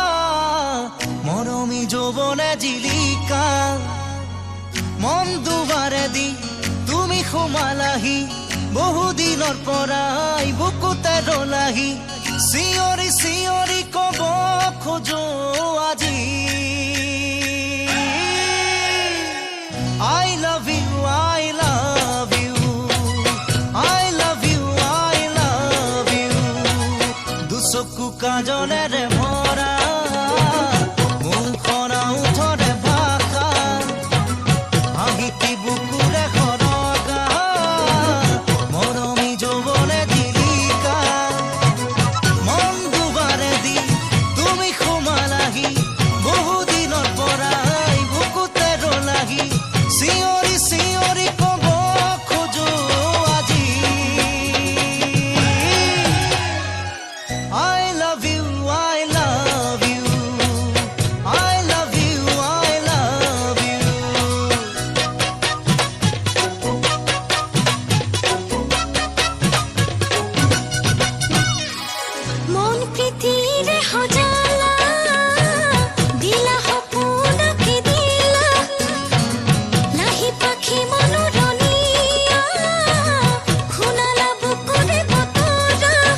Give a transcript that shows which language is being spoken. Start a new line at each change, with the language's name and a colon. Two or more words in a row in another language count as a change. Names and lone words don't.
Assamese: মৰমী যৌৱনে জিলিকা মন দুবাৰে দি তুমি সোমালাহি বহুদিনৰ পৰাই বুকুতে ৰলাহি চিঞৰি চিঞৰি কব খোজো আজি
English: I love you, I love you, I love you, I love you.
Assamese: চকু কাজলেৰে ভৰা মুখৰ ওঠৰে ভাষা আহিতি বুকুৰে সৰগা মৰমী যৌৱনে জিলিকা মন দুবাৰে দি তুমি সোমালাহি বহুদিনৰ পৰাই বুকুতে ৰলাহি চিঞৰি চিঞৰি ক'ব খোজো আজি
English: I love you, I love you, I love you, I love you.
Assamese: মন পৃথিৱীৰে সজালা দিলা সপোনকে দিলা লাহি পাখি মনোৰণীয়া শুনালা বুকুৰে বতৰা